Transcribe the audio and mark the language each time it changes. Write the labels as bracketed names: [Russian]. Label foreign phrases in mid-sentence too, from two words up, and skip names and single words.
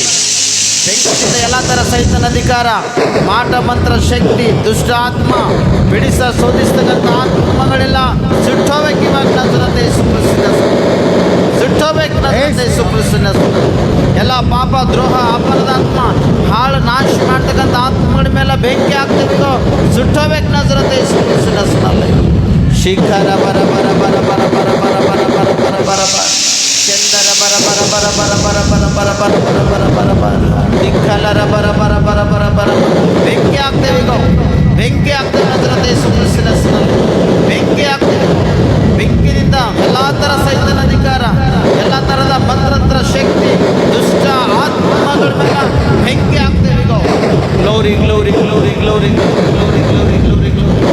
[Kannada] ಬೆಂಕಿಯಿಂದ ಎಲ್ಲ ಥರ ಸೈತನ ಅಧಿಕಾರ, ಮಾಟ ಮಂತ್ರ ಶಕ್ತಿ, ದುಷ್ಟ ಆತ್ಮ, ಬಿಡಿಸ ಶೋಧಿಸ್ತಕ್ಕಂಥ ಆತ್ಮಗಳೆಲ್ಲ ಸುಟ್ಟೋಬೇಕು ಇವಾಗ ನಜರತ್ ಯೇಸು ಕ್ರಿಸ್ತನ ಹೆಸರಿನಲ್ಲಿ. ಸುಟ್ಟೋಬೇಕು ನಜರತ್ ಯೇಸು ಕ್ರಿಸ್ತನ ಹೆಸರಿನಲ್ಲಿ. ಎಲ್ಲ ಪಾಪ ದ್ರೋಹ ಅಪರಾಧಾತ್ಮ ಹಾಳು ನಾಶ ಮಾಡ್ತಕ್ಕಂಥ ಆತ್ಮಗಳ ಮೇಲೆ ಬೆಂಕಿ ಹಾಕ್ತಿರೋ ಸುಟ್ಟೋಬೇಕು ನಜರತ್ ಯೇಸು ಕ್ರಿಸ್ತನ ಹೆಸರಿನಲ್ಲಿ. ಶಿಖರ ಬರ ಬರ ಬರ ಬರ ಬರ ಬರ ಬರ ಬರ ಬರ ಬರ ಬರ ಚಂದರ ಬರ ಬರ ಬರ ಬರ ಬರ ಬರ ಬರ ಬರ ಬರ ಬರ ಬರ ಬರ ದಿಕ್ಕಲರ ಬರ ಬರ ಬರ ಬರ ಬರ ಬೆಂಕಿ ಹಾಕ್ತೇವೆ ಈಗ. ಬೆಂಕಿ ಹಾಕ್ತೇವೆ ನಜರತ್ ಯೇಸು ಕ್ರಿಸ್ತನ ಹೆಸರಿನಲ್ಲಿ. ಬೆಂಕಿ ಹಾಕ್ತೇವೆ. ಬೆಂಕಿನಿಂದ ಎಲ್ಲ ಥರ ಸೈತನ ಅಧಿಕಾರ, ಎಲ್ಲ ಥರದ ಮಂತ್ರತ್ರ ಶಕ್ತಿ, ದುಷ್ಟ ಆತ್ಮಗಳ ಮೇಲೆ ಬೆಂಕಿ ಹಾಕ್ತೇವೆ ಈಗ. [English] glory glory glory glory glory glory glory glory.